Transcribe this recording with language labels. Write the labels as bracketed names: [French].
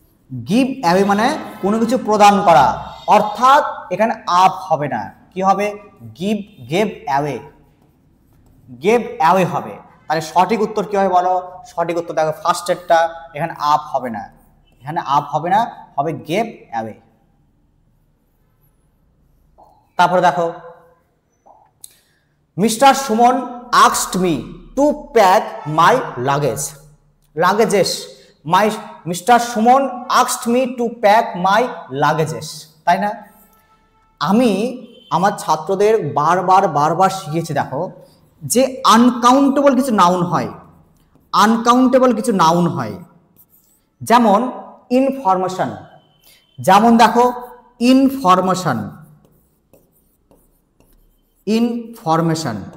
[Bangla] Give away মানে কোনো কিছু প্রদান করা, অর্থাৎ এখানে আপ হবে না, কি হবে? গেভ অ্যাওয়ে, গেভ অ্যাওয়ে হবে। তাহলে সঠিক উত্তর কি হবে বলো? সঠিক উত্তর দেখো ফার্স্টেরটা, এখানে আপ হবে না, এখানে আপ হবে না, হবে গেভ অ্যাওয়ে। তারপরে দেখো [English] Mister Suman asked me to pack my luggage, luggages, my Mr. Suman asked me to pack my luggages, [Bangla] তাই না? আমি আমার ছাত্রদের বারবার শিখিয়েছি দেখো যে আনকাউন্টেবল কিছু নাউন হয়, আনকাউন্টেবল কিছু নাউন হয়, যেমন ইনফরমেশন, যেমন দেখো ইনফরমেশন, ইনফরমেশন।